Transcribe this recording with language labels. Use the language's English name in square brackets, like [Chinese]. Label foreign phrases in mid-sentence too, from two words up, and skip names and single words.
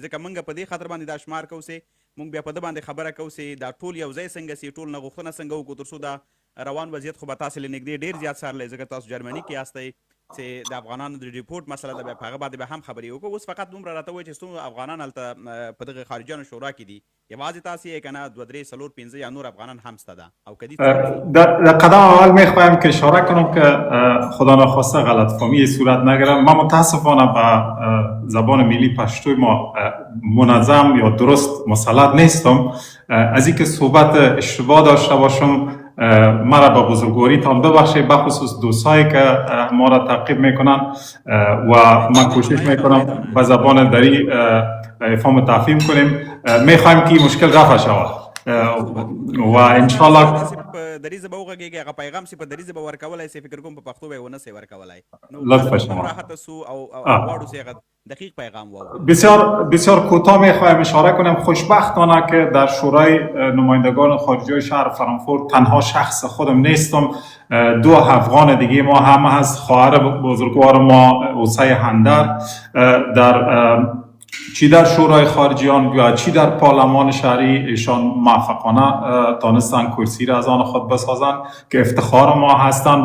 [Pashto] ځکه موږ په دې خاطر باندې دا شمار کوو چې موږ بیا په ده باندې خبره کوو چې دا ټول یو ځای څنګه سي، ټول نه غوښتنه څنګه وکړو تر څو دا روان وضعیت خو به تاسې له نږدې ډېر زیات څارلی، ځکه تاسو جرمني کې یاستئ چې د افغانانو د ریپورټ مسله ده، بیا په هغه باندې به هم خبرې وکړو. اوس فقط دومره راته وایي چې څومره افغانان هلته په دغه خارجیانو شورا کې دي، یوازې تاسې یې که نه 2 3 4 5 یا نور افغانان هم شته ده او که دي؟ [Persian] در قدم اول میخوایم که اشاره کنم که خدا نخواسته غلط فهمی صورت نگیرم. من متاسفانه به زبان ملی پشتوی ما منظم یا درست مسلط نیستم. از اینکه صحبت اشتباه داشته باشم مرا با بزرگواری تان ببخشید، بخصوص دوستایی که ما را تعقیب میکنن و من کوشش میکنم به زبان دری افهام تفهیم کنیم. میخوایم که این مشکل رفع شود و انشالله [Pashto] په دری ژبه وغږېږي، هغه پیغام چې په دری ژبه ورکولی سي، فکر کوم په پښتو به یې ونه سي ورکولی. [Persian] لطفا شما [Pashto] راحته سو او غواړو چې هغه دقیق پیغام واورو. [Persian] بسیار کوتاه میخوایم اشاره کنم. خوشبختانه که در شورای نمایندگان خارجی شهر فرانکفورت تنها شخص خودم نیستم، 2 افغان دیگه ما هم هست. خواهر بزرگوار ما اوسه هندر چی در شورای خارجیان یا چی در پارلمان شهری ایشان موفقانه تانستن کرسی را از آن خود بسازن که افتخار ما هستند.